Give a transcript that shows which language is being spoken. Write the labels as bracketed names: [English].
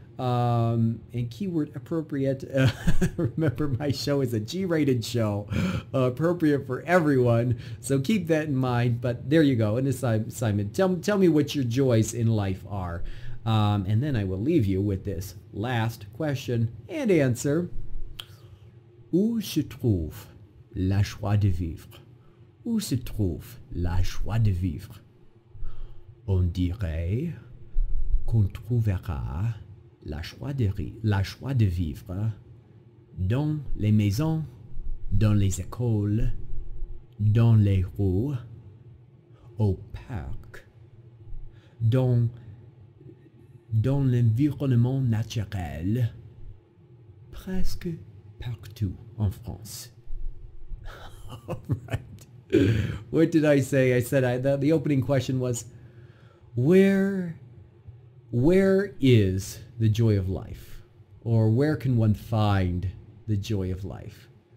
[English] And keyword appropriate. Remember, my show is a G-rated show, appropriate for everyone. So keep that in mind. But there you go, an assignment. Tell me what your joys in life are. And then I will leave you with this last question and answer. [French] Où se trouve la joie de vivre? Où se trouve la joie de vivre? On dirait qu'on trouvera la joie de vivre dans les maisons, dans les écoles, dans les rues, au parc, dans l'environnement naturel, presque partout en France. [English] All right. What did I say? I said the opening question was, where is the joy of life? Or where can one find the joy of life?